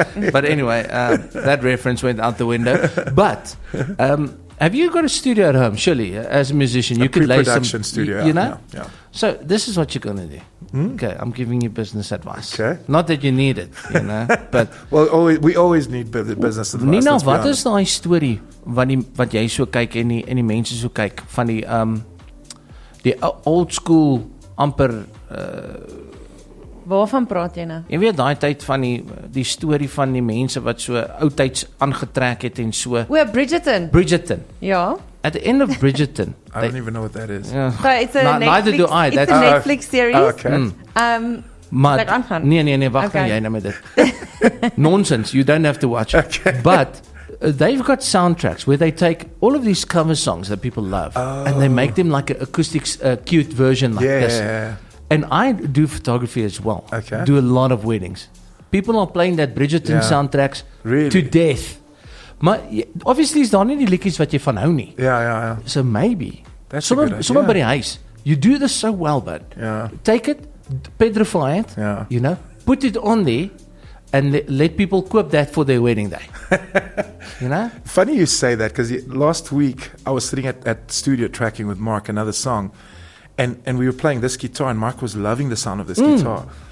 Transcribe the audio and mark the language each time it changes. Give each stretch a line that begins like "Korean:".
English: But anyway, that reference went out the window. But have you got a studio at home? Surely, as a musician, you could lay some studio. You know. Yeah. So this is what you're gonna do. Okay, I'm giving you business advice. Okay. Not that you need it, but we always need business advice.
Afrikaans: Nina, wat is daai storie wat jy so kyk en die mense so kyk van die old school amper waarvan praat jy nou? Jy weet daai tyd van die storie van die mense wat so oudtyds aangetrek het en so. Bridgerton. Ja.
English: At the end of Bridgerton. I don't even know what that is. Yeah. So it's a neither do I. It's a Netflix series. Okay.
Afrikaans: Maar nee, wag jy nou met dit.
English: Nonsense, you don't have to watch it. Okay. But they've got soundtracks where they take all of these cover songs that people love and they make them like an acoustic cute version like this. Yeah. And I do photography as well. Okay. Do a lot of weddings. People are playing that Bridgerton soundtracks to death.
Afrikaans: Maar obviously is daar nie die liedjies wat jy van hou nie. Ja.
English: So maybe. That's a good idea. Somewhere by the huis. You do this so well, bud. Yeah. Take it, petrify it, you know, put it on there and let people coop that for their wedding day. You know? Funny you say that because last week I was sitting at studio tracking with Mark another song and we were playing this guitar and Mark was loving the sound of this guitar.